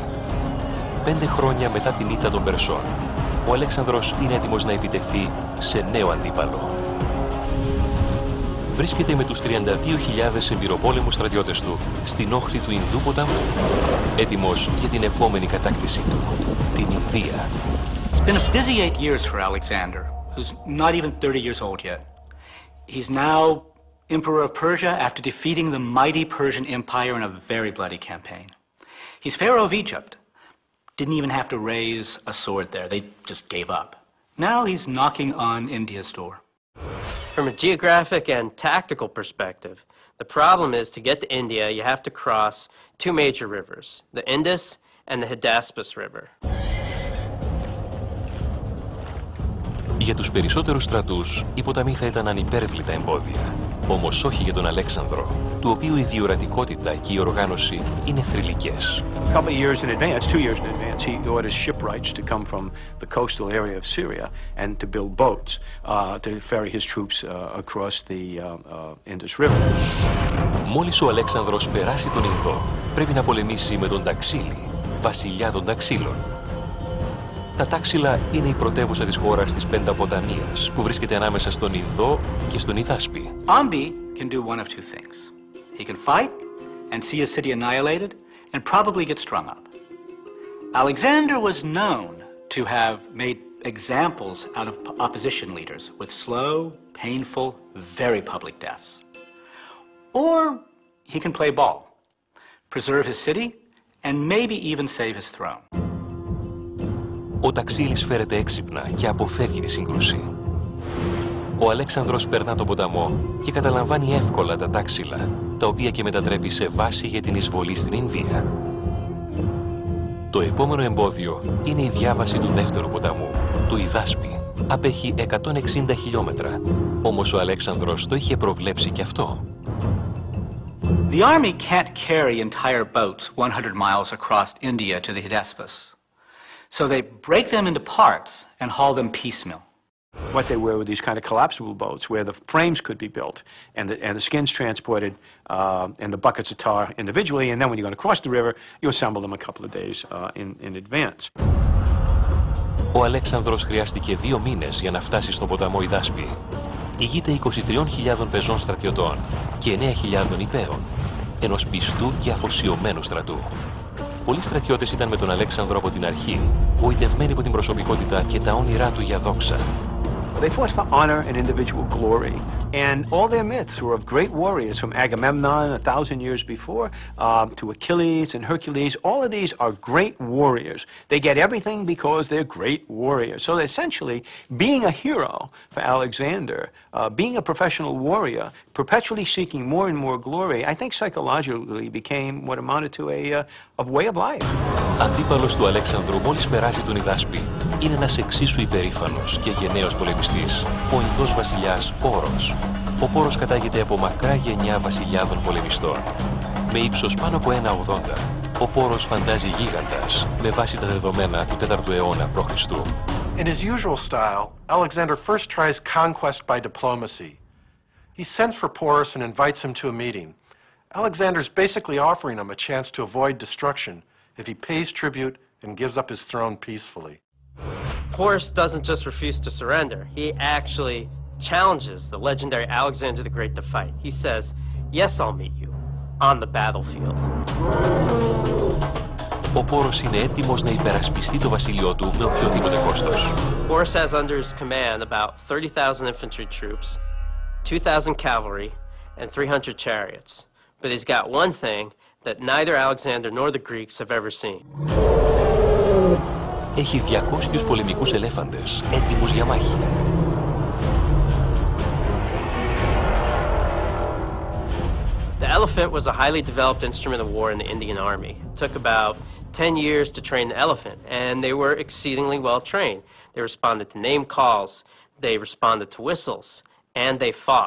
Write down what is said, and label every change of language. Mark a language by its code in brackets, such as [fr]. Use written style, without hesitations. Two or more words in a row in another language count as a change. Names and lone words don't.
[el] 5 χρόνια μετά την ήττα των Περσών, ο Αλέξανδρος είναι έτοιμος να επιτεθεί σε νέο αντίπαλο. Βρίσκεται με τους 32.000 εμπειροπόλεμους στρατιώτες του στην όχθη του Ινδού ποταμού, έτοιμος για την επόμενη κατάκτησή του, την Ινδία. [en] It's been a busy 8 years for Alexander, who's not even 30 years old yet. He's now Emperor of Persia after defeating the mighty Persian Empire in a very bloody campaign. He's Pharaoh of Egypt. Didn't even have to raise a sword there. They just gave up. Now he's knocking on India's door. From a geographic and tactical perspective, the problem is to get to India, you have to cross 2 major rivers, the Indus and the Hydaspes River. [el] Για τους περισσότερους στρατούς, οι ποταμοί θα ήταν ανυπέρβλητα εμπόδια. Όμως όχι για τον Αλέξανδρο, του οποίου η διορατικότητα και η οργάνωση είναι θρυλικές. [en] A couple of years in advance, 2 years in advance, he orders shipwrights to come from the coastal area of Syria and to build boats to ferry his troops across the Indus River. [el] Μόλις ο Αλέξανδρος περάσει τον Ινδό, πρέπει να πολεμήσει με τον Ταξίλη, βασιλιά των Ταξίλων. Τα Τάξιλα είναι η πρωτεύουσα της χώρας της Πενταποταμίας, που βρίσκεται ανάμεσα στον Ινδό και στον Ιδάσπη. [en] Ambi can do one of 2 things. He can fight and see his city annihilated and probably get strung up. Alexander was known to have made examples out of opposition leaders with slow, painful, very public deaths. Or he can play ball, preserve his city, and maybe even save his throne. [el] Ο Ταξίλης φέρεται έξυπνα και αποφεύγει τη σύγκρουση. Ο Αλέξανδρος περνά τον ποταμό και καταλαμβάνει εύκολα τα τάξιλα, τα οποία και μετατρέπει σε βάση για την εισβολή στην Ινδία. Το επόμενο εμπόδιο είναι η διάβαση του δεύτερου ποταμού, του Ιδάσπη. Απέχει 160 χιλιόμετρα, όμως ο Αλέξανδρος το είχε προβλέψει και αυτό. [en] The army can't carry entire boats 100 miles across India to the Hydaspes. So they break them into parts and haul them piecemeal. What they were these kind of collapsible boats where the frames could be built and the skins transported and the buckets of tar individually, and then when you're going to cross the river, you assemble them a couple of days in advance. [el] Ο Αλέξανδρος χρειάστηκε 2 μήνες για να φτάσει στον ποταμό Ιδάσπη. Ηγείται 23.000 πεζών στρατιωτών και 9.000 υπαίων, ενός πιστού και αφοσιωμένου στρατού. Πολλοί στρατιώτες ήταν με τον Αλέξανδρο από την αρχή, γοητευμένοι από την προσωπικότητα και τα όνειρά του για δόξα. [en] They fought for honor and individual glory, and all their myths were of great warriors, from Agamemnon 1,000 years before to Achilles and Hercules. All of these are great warriors. They get everything because they're great warriors. So essentially, being a hero for Alexander, being a professional warrior, perpetually seeking more and more glory, I think psychologically became what amounted to a way of life. [el] Αντίπαλος του Αλέξανδρου μόλις περάσει τον Ιδάσπη είναι ένας εξίσου υπερήφανος και γενναίος πολεμιστής, ο Ινδός βασιλιάς Πόρος. Ο Πόρος κατάγεται από μακρά γενιά βασιλιάδων πολεμιστών. Με ύψος πάνω από 1,80, ο Πόρος φαντάζει γίγαντας με βάση τα δεδομένα του 4ου αιώνα π.Χ. [en] In his usual style, Alexander first tries conquest by diplomacy. He sends for Porus and invites him to a meeting. Alexander's basically offering him a chance to avoid destruction if he pays tribute and gives up his throne peacefully. Porus doesn't just refuse to surrender. He actually challenges the legendary Alexander the Great to fight. He says, "Yes, I'll meet you on the battlefield." [el] Ο Πόρος είναι έτοιμος να υπερασπιστεί το βασίλειό του με οποιοδήποτε κόστος. [en] Porus has under his command about 30,000 infantry troops, 2,000 cavalry, and 300 chariots. But he's got one thing that neither Alexander nor the Greeks have ever seen. [el] Έχει 200 πολεμικούς ελέφαντες, έτοιμους για μάχη. [en] The elephant was a highly developed instrument of war in the Indian army. It took about 10 years to train the elephant, and they were exceedingly well trained. They responded to name calls, they responded to whistles, and they fought.